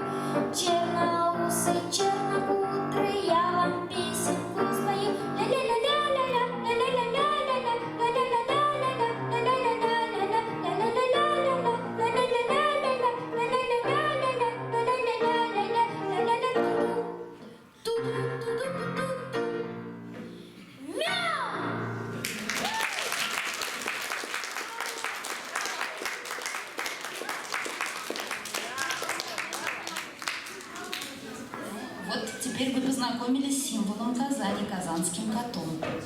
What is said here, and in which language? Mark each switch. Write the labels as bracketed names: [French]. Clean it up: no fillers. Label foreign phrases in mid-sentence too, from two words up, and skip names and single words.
[Russian] Черноусый, чернокудрый, я вам песенку спою. Ля-ля-ля-ля-ля-ля, ля-ля-ля-ля-ля, ля-ля-ля-ля-ля, ля-ля-ля-ля-ля, ля-ля-ля-ля-ля, ля-ля-ля-ля-ля, ля-ля-ля-ля-ля, ля-ля-ля-ля-ля-ля-ля-ля-ля. Ту-ду-ду-ду-ду-ду. Мяу! Вот теперь вы познакомились с символом Казани, казанским котом.